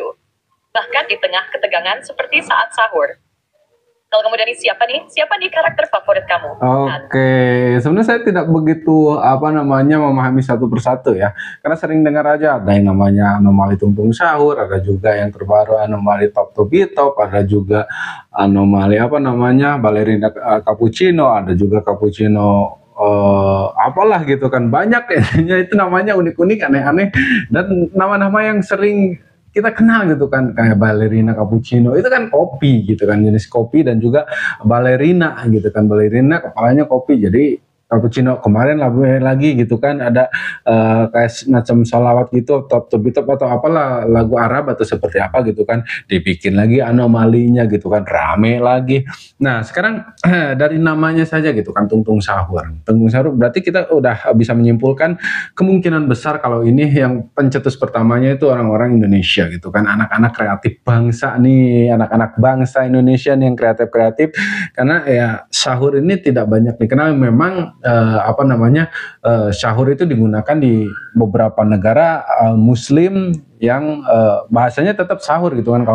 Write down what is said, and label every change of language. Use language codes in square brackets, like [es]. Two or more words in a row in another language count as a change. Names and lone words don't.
[id] Bahkan di tengah ketegangan seperti saat sahur. Kalau kamu Dani, siapa nih karakter favorit kamu? Oke, sebenarnya saya tidak begitu memahami satu persatu ya, karena sering dengar aja ada yang namanya anomali tung tung sahur, ada juga yang terbaru anomali top to be top, ada juga anomali balerina cappuccino, ada juga cappuccino apalah gitu kan, banyak ya itu namanya unik-unik, aneh-aneh, dan nama-nama yang sering kita kenal gitu kan, kayak balerina cappuccino itu kan kopi gitu kan, jenis kopi, dan juga balerina gitu kan, balerina kepalanya kopi, jadi cappuccino. Kemarin lagi gitu kan ada kayak semacam sholawat gitu, top to be top atau apalah, lagu Arab atau seperti apa gitu kan, dibikin lagi anomalinya gitu kan, rame lagi. Nah sekarang dari namanya saja gitu kan, tung tung sahur. Tung tung sahur berarti kita udah bisa menyimpulkan kemungkinan besar kalau ini yang pencetus pertamanya itu orang-orang Indonesia gitu kan, anak-anak kreatif bangsa nih, anak-anak bangsa Indonesia nih yang kreatif-kreatif, karena ya sahur ini tidak banyak dikenal. Memang apa namanya sahur itu digunakan di beberapa negara Muslim yang bahasanya tetap sahur gitu kan.